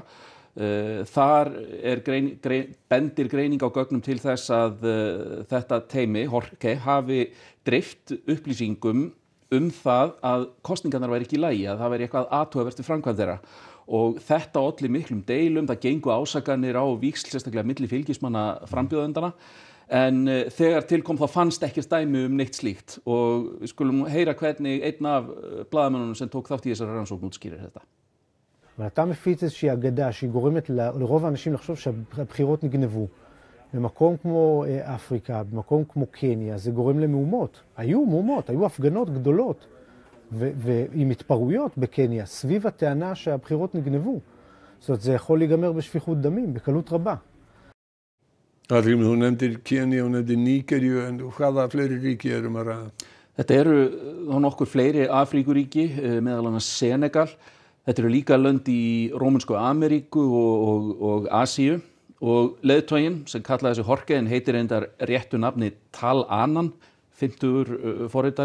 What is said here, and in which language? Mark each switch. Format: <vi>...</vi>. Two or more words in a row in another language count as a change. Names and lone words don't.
<is>Þar bendir greining á gögnum til þess að þetta teymi, Jorge, hafi dreift upplýsingum það að kosningarnar væri ekki í lagi, að það væri eitthvað athugavert við framkvæmd þeirra. Og þetta olli miklum deilum, það gengu ásakanir á víxl, sérstaklega milli fylgismanna frambjóðendana. En þegar til kom þá fannst ekkert dæmi neitt slíkt og við skulum heyra hvernig einn af blaðamönnunum sem tók þátt í þessari rannsókn útskýrir þetta.</is> <he>ואתה מפיץ איזושהי אגדה שהיא גורמת לרוב האנשים לחשוב שהבחירות נגנבו. במקום כמו אפריקה, במקום כמו קניה, זה גורם למהומות. היו מהומות, היו הפגנות גדולות ועם התפרעויות בקניה סביב הטענה שהבחירות נגנבו. זאת אומרת, זה יכול להיגמר בשפיכות דמים, בקלות רבה.</he> <is>Hallgrímur, þú nefndir Kenya og nefndir Nígeríu, en hvaða fleiri ríki að ræða? Þetta eru nokkur fleiri Afríkuríki, meðal annars Senegal. Þetta eru líka lönd í Rómönsku Ameríku og Asíu og leiðtoginn sem kallaði sig Jorge en heitir reyndar réttu nafni Tal Anan, 50 forritari.</is>